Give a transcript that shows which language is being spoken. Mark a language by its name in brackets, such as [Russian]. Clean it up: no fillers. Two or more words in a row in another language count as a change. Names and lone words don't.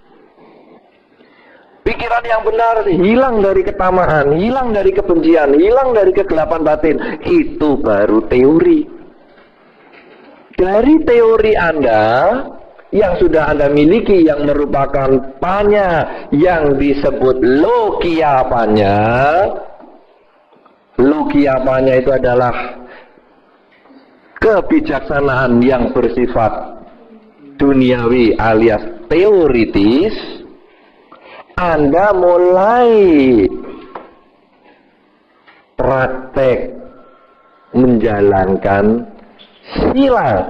[Indonesian] Pikiran yang benar hilang dari ketamaan, hilang dari kebencian, hilang dari kegelapan batin, itu baru teori. Dari teori Anda yang sudah Anda miliki, yang merupakan panya, yang disebut [Pali] logia panya. Logia panya [Indonesian] itu adalah kebijaksanaan yang bersifat duniawi alias teoritis. Anda mulai praktek menjalankan sila.